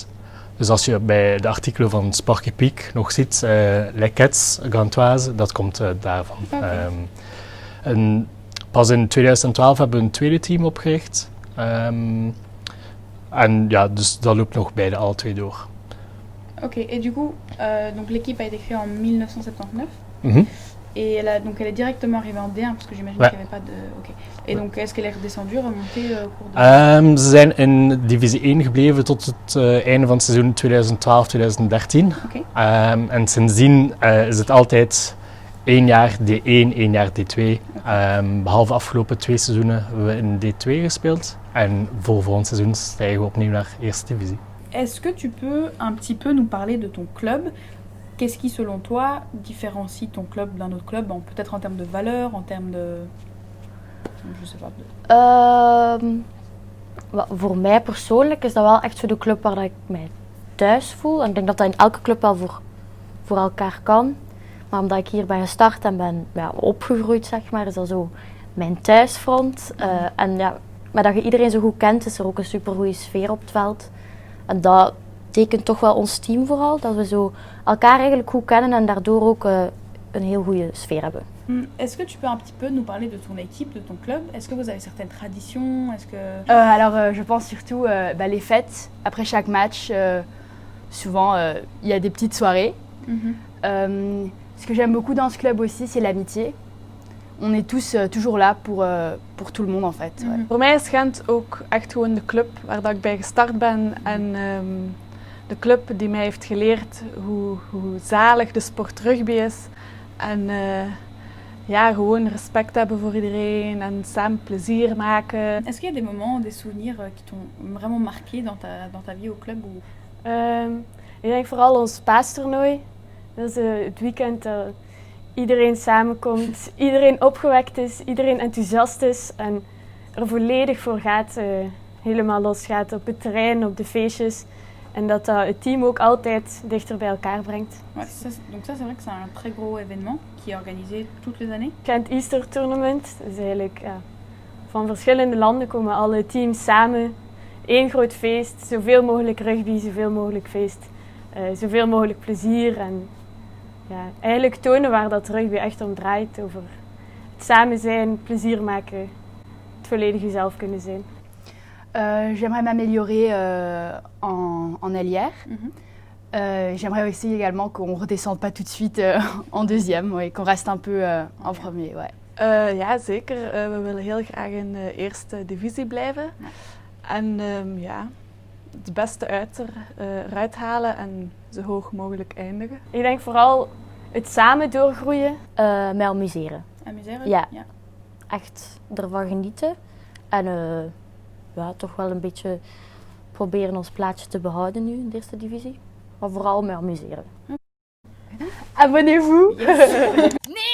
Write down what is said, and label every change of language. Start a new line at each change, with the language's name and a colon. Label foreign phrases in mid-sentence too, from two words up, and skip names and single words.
Dutch: Dus als je bij de artikelen van Sport Epique nog ziet, Les Cats Gantoise, dat komt daarvan. En pas in 2012 hebben we een tweede team opgericht. En ja, dus dat loopt nog beide alle twee door. Oké,
French: et du coup, donc l'équipe a été créée en 1979. Et elle est directement arrivée en D1 parce que j'imagine qu'il n'y avait pas de. Ok. Et donc est-ce qu'elle est redescendue, remontée au cours de.
Dutch: Ze zijn in divisie 1 gebleven tot het einde van het seizoen 2012-2013. En sindsdien is het altijd 1 jaar D1, 1 jaar D2. Behalve de afgelopen 2 seizoenen hebben we in D2 gespeeld. En voor volgend seizoen stijgen we opnieuw naar eerste divisie.
French: Est-ce que tu peux un petit peu nous parler de ton club? Qu'est-ce qui, selon toi, différencie ton club d'un autre club, peut-être en termes de valeur, en termes de... Je sais pas.
Dutch: Voor mij persoonlijk is dat wel echt zo de club waar ik mij thuis voel. En ik denk dat dat in elke club wel voor elkaar kan. Maar omdat ik hier ben gestart en ben opgegroeid, zeg maar, is dat zo mijn thuisfront. Maar dat je iedereen zo goed kent, is er ook een supergoeie sfeer op het veld. En dat tekent toch wel ons team vooral, dat we zo elkaar eigenlijk goed kennen en daardoor ook een heel goede sfeer hebben.
French: Est-ce que tu peux un petit peu nous parler de ton équipe, de ton club? Est-ce que vous avez certaines traditions? Est-ce que... Alors je pense surtout les fêtes. Après chaque match, souvent il y a des petites soirées. Ce que j'aime beaucoup dans ce club aussi, c'est l'amitié. On est tous toujours là pour tout le monde en fait. Ouais.
Dutch: Voor mij is Gent ook echt gewoon de club waar dat ik bij gestart ben en de club die mij heeft geleerd hoe zalig de sport rugby is. En gewoon respect hebben voor iedereen en samen plezier maken.
French: Est-ce qu'il y a des moments, des souvenirs qui t'ont vraiment marqué dans ta vie au club?
Dutch: Ik denk vooral ons paastoernooi. Dat is het weekend dat iedereen samenkomt, iedereen opgewekt is, iedereen enthousiast is en er volledig voor gaat, helemaal losgaat op het terrein, op de feestjes. En dat het team ook altijd dichter bij elkaar brengt.
French: Ouais, donc ça c'est vrai que c'est un très gros événement qui est organisé toutes les années.
Dutch: Gent Easter Tournament, dus eigenlijk van verschillende landen komen alle teams samen. Eén groot feest, zoveel mogelijk rugby, zoveel mogelijk feest, zoveel mogelijk plezier. En ja, eigenlijk tonen waar dat rugby echt om draait, over het samen zijn, plezier maken, het volledig jezelf kunnen zijn.
French: J'aimerais m'améliorer en ailière. J'aimerais aussi également qu'on ne redescende pas tout de suite en deuxième, ouais, qu'on reste un peu en premier. Ouais.
Dutch: Ja, zeker. We willen heel graag in de eerste divisie blijven. Ja. En ja, het beste eruit halen en zo hoog mogelijk eindigen. Ik denk vooral het samen doorgroeien. Mij amuseren. Amuseren? Ja. Echt ervan genieten. En ja, toch wel een beetje proberen ons plaatsje te behouden nu in de eerste divisie. Maar vooral mij amuseren.
French: Abonnez-vous.
English: Yes.